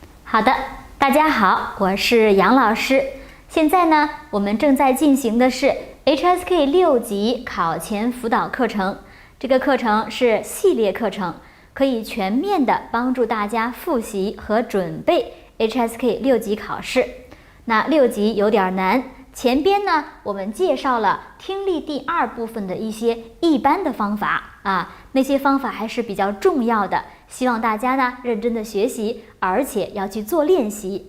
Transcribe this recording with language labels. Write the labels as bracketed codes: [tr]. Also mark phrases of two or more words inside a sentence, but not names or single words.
[zh] 好的，大家好，我是杨老師。現在呢，我們正在進行的是 HSK 6 級考前輔導課程。這個課程是系列課程，可以全面的幫助大家複習和準備 HSK 6級考試。那6級有點難，前邊呢我們介紹了聽力第2部分的一些一般的方法啊，那些方法還是比較重要的，希望大家呢認真的學習，而且要去做練習。